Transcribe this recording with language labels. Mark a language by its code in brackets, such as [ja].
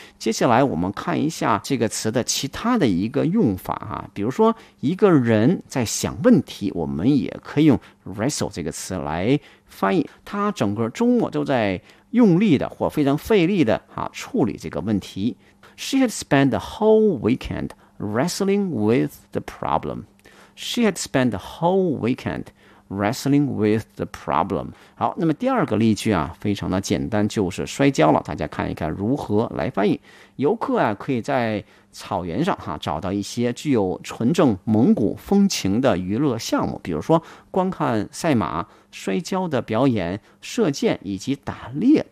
[zh] 接下来我们看一下这个词的其他的一个用法啊，比如说一个人在想问题，我们也可以用 wrestle 这个词来翻译。他整个周末都在用力的或非常费力的啊处理这个问题。 [en] She had spent the whole weekend wrestling with the problem. She had spent the whole weekend wrestling with the problem. [zh] 好，那么第二个例句啊，非常的简单，就是摔跤了。大家看一看如何来翻译。游客啊，可以在草原上哈、啊、找到一些具有纯正蒙古风情的娱乐项目，比如说观看赛马、摔跤的表演、射箭以及打猎。